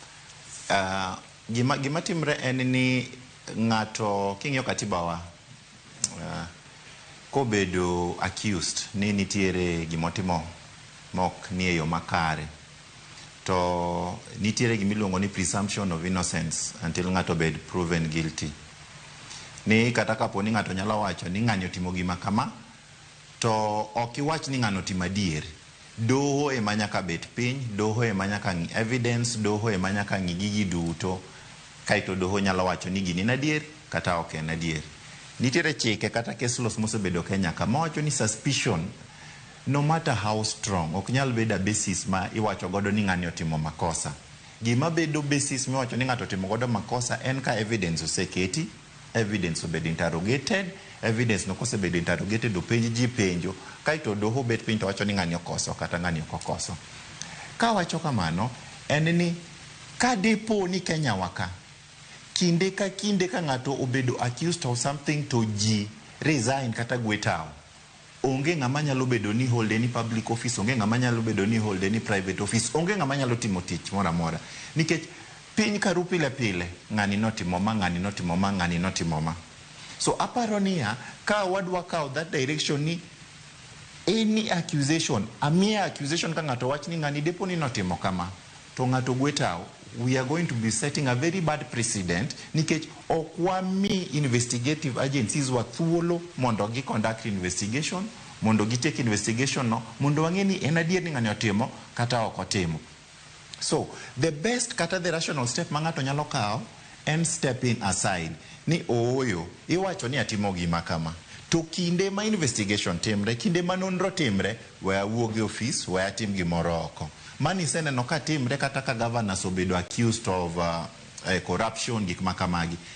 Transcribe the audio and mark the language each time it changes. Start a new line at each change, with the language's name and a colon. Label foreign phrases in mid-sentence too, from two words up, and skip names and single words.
Luo (Kenya and Tanzania): Gima timre en ni ng'ato king'iyo katibawa kobedo accused ni nitiere gimotimo mok ni e yo makare to nitiere gimiluongo ni
English: presumption of innocence until
Luo (Kenya and Tanzania): ng'ato bed
English: proven guilty.
Luo (Kenya and Tanzania): Ni kata kapo ni ng'ato nyalo wacho ni ng'ani otimo gima kama to ok iwach ni ng'ano timo adier. Doho ema nyaka bet piny, doho ema nyaka ng'i evidence, doho ema nyaka ng'i gigi duto kaito doho nyalo wacho ni gini na adier kata ok en adier. Nitiere chike kata
English: case laws
Luo (Kenya and Tanzania): mosebedo Kenya kama wacho ni
English: suspicion no matter how strong
Luo (Kenya and Tanzania): ok nyal bedo basis ma iwacho godo ni ng'ani otimo makosa. Gima bedo basis ma iwacho ni ng'ato otimo godo makosa en ka evidence oseketi, evidence obedo interrogated, evidence no kosebedo interrogated openj ji penjo kaito doho bet piny to wacho ni ng'ani okoso kata ng'ani ok okoso. Ka wacho kamano en ni ka depo ni Kenya waka kinde ka ng'ato obedo
English: accused of something
Luo (Kenya and Tanzania): to ji resign kata gwetao onge ng'ama nyalo bedo ni
English: hold any public office,
Luo (Kenya and Tanzania): onge ng'ama nyalo bedo ni
English: hold any private office,
Luo (Kenya and Tanzania): onge ng'ama nyalo timo tich mora nikech piny karu pile ng'ani notimo ma ng'ani notimo ma ng'ani notimo ma. So aparo niya ka wadwa kao
English: that direction
Luo (Kenya and Tanzania): ni
English: any accusation a mere accusation
Luo (Kenya and Tanzania): ka ng'ato wach ni ng'ani depo ni notimo kama to ng'ato gwetao,
English: we are going to be setting a very bad precedent
Luo (Kenya and Tanzania): nikech okwami
English: investigative agencies
Luo (Kenya and Tanzania): wa thuolo mondo gi
English: conduct investigation,
Luo (Kenya and Tanzania): mondo gi
English: take investigation
Luo (Kenya and Tanzania): no mondo wang'e ni en adier ni ng'ani otimo kata ok otimo.
English: So the best
Luo (Kenya and Tanzania): kata
English: the rational step
Luo (Kenya and Tanzania): ma ng'ato nyalo kao en
English: stepping aside
Luo (Kenya and Tanzania): ni oyo iwacho ni atimo gima kama to kinde ma investigation timre, kinde ma nonro timre, we awuog e office, we atim gimoro oko. Mani seneno ka timre kata ka governors obedo
English: accused of corruption
Luo (Kenya and Tanzania): gik makamagi.